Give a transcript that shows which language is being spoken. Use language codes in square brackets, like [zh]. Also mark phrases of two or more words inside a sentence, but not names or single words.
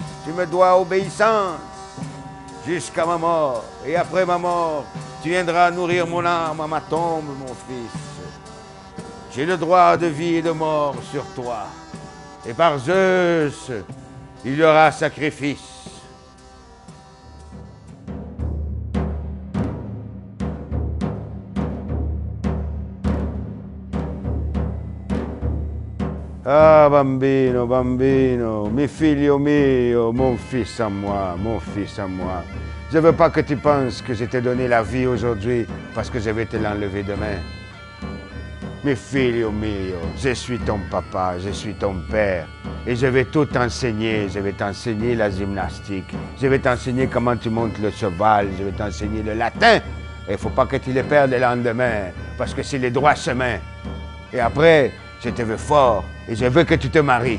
[fr] Tu me dois obéissance jusqu'à ma mort. Et après ma mort, tu viendras nourrir mon âme à ma tombe, mon fils. J'ai le droit de vie et de mort sur toi. Et par Zeus, il y aura sacrifice. [it] Ah, bambino, bambino, mi figlio mio, [fr] mon fils à moi, mon fils à moi. Je ne veux pas que tu penses que je t'ai donné la vie aujourd'hui parce que je vais te l'enlever demain. [it] Mi figlio mio, [fr] je suis ton papa, je suis ton père. Et je vais tout t'enseigner. Je vais t'enseigner la gymnastique. Je vais t'enseigner comment tu montes le cheval. Je vais t'enseigner le latin. Et il ne faut pas que tu le perdes le lendemain, parce que c'est le droit chemin. Et après, je te veux fort et je veux que tu te maries.